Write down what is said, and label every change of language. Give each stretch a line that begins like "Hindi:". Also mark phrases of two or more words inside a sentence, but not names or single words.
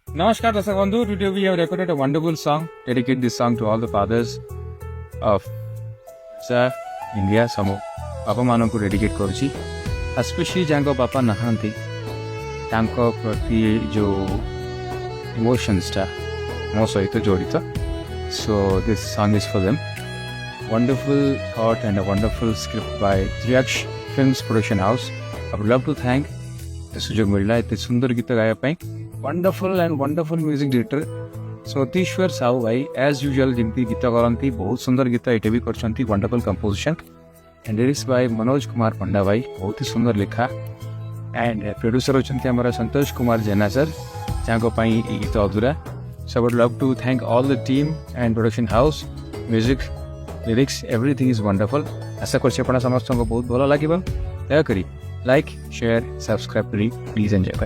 English: Namaskar, Darshan Bandhu. Today we have recorded a wonderful song. Dedicate this song to all the fathers of India.
Odia: ସମ ପାପା ମାନଙ୍କୁ dedicate କରୁଛି especially ଯାଙ୍କ ବାପା ନାହାନ୍ତି ତାଙ୍କ ପ୍ରତି ଯୋଉ emotions ଟା ମୋ ସହିତ ଜଡ଼ିତ.
English: So this song is for them. Wonderful thought and a wonderful script by Triaksh Films Production House. I would love to thank
Odia: ସୁଯୋଗ ମିଳିଲା ଏତେ ସୁନ୍ଦର ଗୀତ ଗାଇବା ପାଇଁ.
English: Wonderful and wonderful music director
Odia: ସତୀଶ୍ୱର ସାହୁ ଭାଇ
English: as usual
Odia: ଯେମିତି ଗୀତ କରନ୍ତି ବହୁତ ସୁନ୍ଦର ଗୀତ ଏଇଟା ବି କରିଛନ୍ତି.
English: Wonderful composition and lyrics by ମନୋଜ କୁମାର ପଣ୍ଡା ଭାଇ,
Odia: ବହୁତ ହି ସୁନ୍ଦର ଲେଖା. ଆଣ୍ଡ ପ୍ରଡ୍ୟୁସର ଅଛନ୍ତି ଆମର ସନ୍ତୋଷ କୁମାର ଜେନା ସାର୍ ଯାହାଙ୍କ ପାଇଁ ଏଇ ଗୀତ ଅଧୁରା.
English: So I would love to thank all the team and production house, music, lyrics, everything is wonderful.
Odia: ଆଶା କରୁଛି ଆପଣ ସମସ୍ତଙ୍କୁ ବହୁତ ଭଲ ଲାଗିବ. ଦୟାକରି ଲାଇକ୍, ସେୟାର, ସବସ୍କ୍ରାଇବ୍ କରି
English: please enjoy
Odia: କରେ.